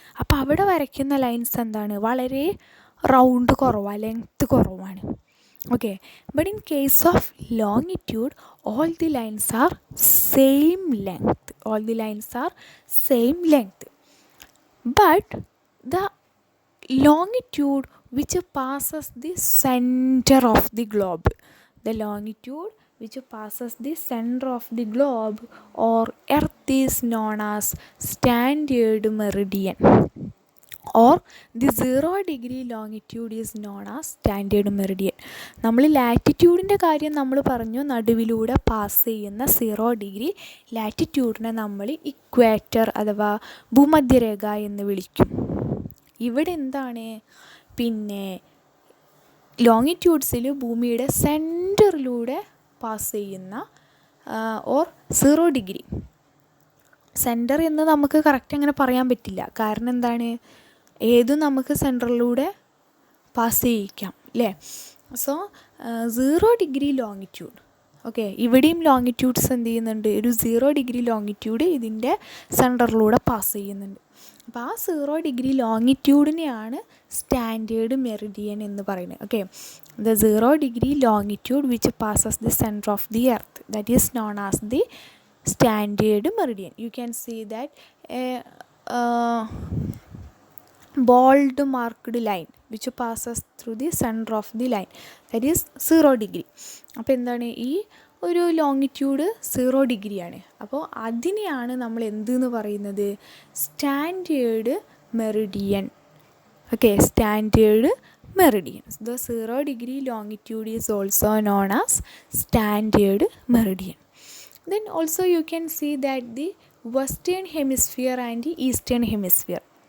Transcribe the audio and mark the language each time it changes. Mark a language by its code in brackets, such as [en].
[ml] അപ്പോൾ അവിടെ വരയ്ക്കുന്ന ലൈൻസ് എന്താണ്, വളരെ റൗണ്ട് കുറവാണ്, ലെങ്ത്ത് കുറവാണ്. [en] Okay, but in case of longitude, all the lines are same length. All the lines are same length. But the longitude which passes the center of the globe, the longitude which passes the center of the globe or earth is known as standard meridian. or the 0° longitude is known as standard meridian. [ml] നമ്മൾ ലാറ്റിറ്റ്യൂഡിൻ്റെ കാര്യം നമ്മൾ പറഞ്ഞു, നടുവിലൂടെ pass ചെയ്യുന്ന 0° ലാറ്റിറ്റ്യൂഡിനെ നമ്മൾ equator അഥവാ ഭൂമധ്യരേഖ എന്ന് വിളിക്കും. ഇവിടെ എന്താണ്, പിന്നെ ലോങ്ങിറ്റ്യൂഡ്സിൽ ഭൂമിയുടെ സെൻറ്ററിലൂടെ പാസ് ചെയ്യുന്ന ഓർ 0°. സെൻറ്റർ എന്ന് നമുക്ക് കറക്റ്റ് അങ്ങനെ പറയാൻ പറ്റില്ല. കാരണം എന്താണ്, ഏതും നമുക്ക് സെൻറ്ററിലൂടെ പാസ് ചെയ്യിക്കാം അല്ലേ. So 0° longitude. ഓക്കെ, ഇവിടെയും ലോങ്ങിറ്റ്യൂഡ്സ് എന്ത് ചെയ്യുന്നുണ്ട്, ഒരു 0° ലോങ്ങിറ്റ്യൂഡ് ഇതിൻ്റെ സെൻറ്ററിലൂടെ പാസ് ചെയ്യുന്നുണ്ട്. അപ്പോൾ ആ 0° ലോങ്ങിറ്റ്യൂഡിനെയാണ് സ്റ്റാൻഡേർഡ് മെറിഡിയൻ എന്ന് പറയുന്നത്. [en] Okay, the 0° longitude which passes the centre of the earth, that is known as the standard meridian. You can see that a bold marked line which passes through the center of the line, that is 0°. [ml] അപ്പോൾ എന്താണ്, ഈ ഒരു longitude 0° ആണ്. അപ്പോൾ അതിനെയാണ് നമ്മൾ എന്തെന്ന് പറയുന്നത്, standard Meridian. Okay, standard [en] meridian. The 0 degree longitude is also known as standard meridian. Then also you can see that the western hemisphere and the eastern hemisphere.